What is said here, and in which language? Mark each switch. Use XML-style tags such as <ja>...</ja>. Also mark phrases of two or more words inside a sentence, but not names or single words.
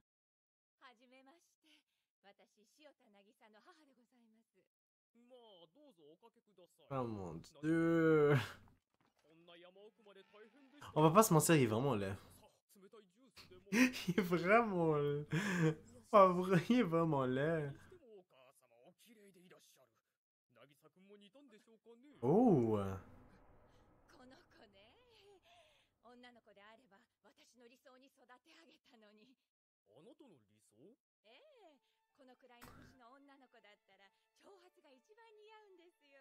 <fr>Oh mon dieu. On va pas se mentir, il est vraiment laid. Il est vraiment laid. Pas vrai, il est vraiment laid. Oh.</fr> <ja>この子ね、女の子であれば私の理想に育て上げたのに。あなたの理想？ええ、このくらいの年の女の子だったら長髪が一番似合うんですよ。</ja>